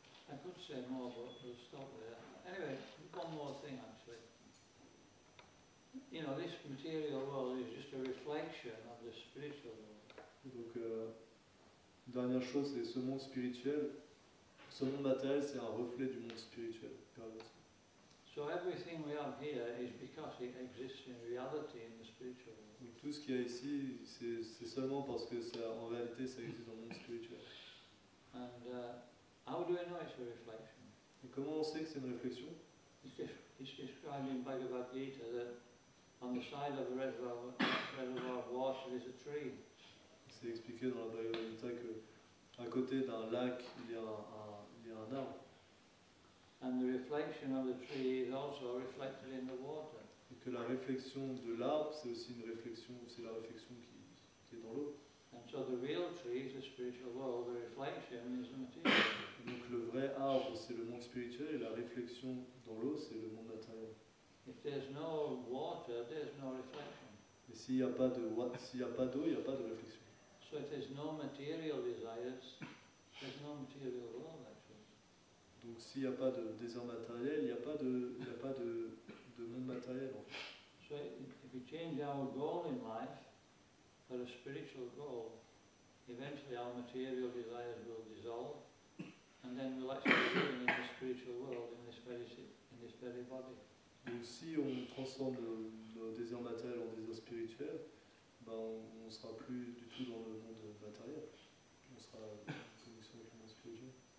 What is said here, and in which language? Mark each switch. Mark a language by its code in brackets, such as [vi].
[en] I could say more, but we'll stop there. Anyway, one more thing actually. This material world is just a reflection of the spiritual world. [fr] Donc, dernière chose, c'est ce monde spirituel. Ce monde matériel, c'est un reflet du monde spirituel. [en] So everything we have here is because it exists in reality in the spiritual world. [fr] Donc, tout ce qu'il y a ici, c'est seulement parce que en réalité, ça existe dans le monde spirituel. [en] And how do I know it's a reflection? [fr] Et comment on sait que c'est une réflexion? [en] It's described in Bhagavad Gita that on the side of a reservoir of water is a tree. [fr] C'est expliqué dans la Bhagavad Gita qu'à côté d'un lac, il y a un arbre. [en] And the reflection of the tree is also reflected in the water. [fr] Et que la réflexion de l'arbre, c'est aussi la réflexion qui est dans l'eau. [en] And so the real tree is the spiritual world, the reflection is the material. [fr] Donc le vrai arbre, c'est le monde spirituel, et la réflexion dans l'eau, c'est le monde matériel. [en] If there's no water, there's no reflection. [fr] Et s'il n'y a pas d'eau, il n'y a pas de réflexion. [en] So if there's no material desires, there's no material world actually. [fr] Donc s'il n'y a pas de désir matériel, il n'y a pas de monde matériel en fait. [en] So if we change our goal in life for a spiritual goal, eventually our material desires will dissolve, and then we'll actually be living in the spiritual world in this very body. [fr] Donc si on transforme nos désirs matériels en désirs spirituels, on ne sera plus du tout dans le monde matériel. On sera en connexion avec le monde spirituel.